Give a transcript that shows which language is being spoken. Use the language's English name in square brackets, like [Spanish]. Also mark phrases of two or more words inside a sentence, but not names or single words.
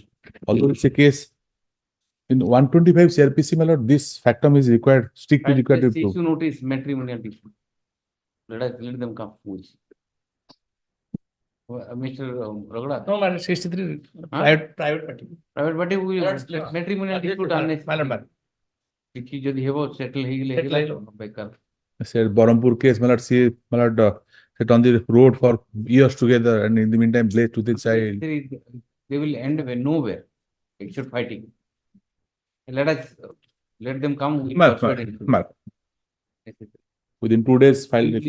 [English] Although it's a case in 125 CRPC, my lord, this factum is required, strictly required to be Issue proved. notice matrimonial dispute. Let them come. Mr. Raghunath. No, madam, 63. Huh? Private party. Private party who Let's- matrimonial dispute unnecessary. [Odia] କିଛି ଯଦି ହେବ settle ହେଇଗଲେ ହେଲା ବେକାର. [English] I said Barampur case, my lord, see, my lord, sit on the road for years together, and in the meantime, blazed to the child. They will end nowhere except fighting. Let them come. Within 2 days, file the